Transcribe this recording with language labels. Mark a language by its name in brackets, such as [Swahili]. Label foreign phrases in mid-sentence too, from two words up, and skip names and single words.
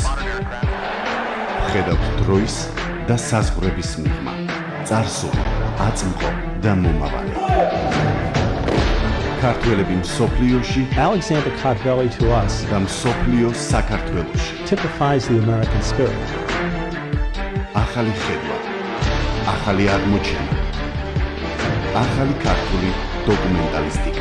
[Georgian] ხედავთ დროის და საზღვრების მიღმა, წარსული, აწმყო და მომავალი. ქართველები მსოფლიოში, [English] Alexander Kartveli to us [Georgian] და მსოფლიო საქართველოში. [English] typifies the American spirit. [Georgian] ახალი ხედვა, ახალი აღმოჩენა, ახალი ქართული დოკუმენტალისტიკა.